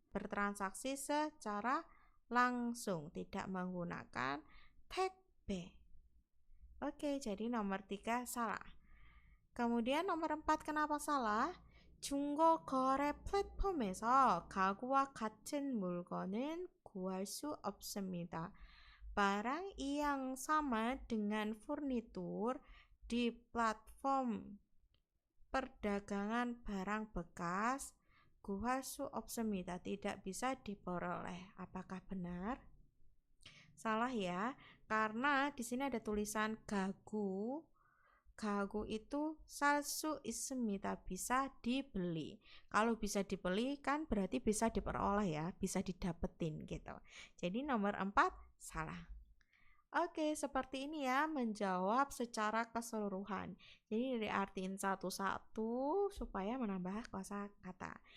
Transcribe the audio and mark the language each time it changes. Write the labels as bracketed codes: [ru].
[id] Bertransaksi secara langsung, tidak menggunakan 택배. Oke, jadi nomor 3 salah. Kemudian nomor 4 kenapa salah? [ko] 중고 거래 플랫폼에서 가구와 같은 물건은 구할 수 없습니다. [id] Barang yang sama dengan furnitur di platform perdagangan barang bekas [ko] 구할 수 없습니다. [id] Tidak bisa diperoleh. Apakah benar? Salah ya, karena di sini ada tulisan gagu. Gagu itu [ko] 살 수 있습니다. [id] Bisa dibeli. Kalau bisa dibeli kan berarti bisa diperoleh ya, bisa didapetin gitu. Jadi nomor 4 salah. Oke, seperti ini ya menjawab secara keseluruhan. Jadi diartiin satu-satu supaya menambah kosakata.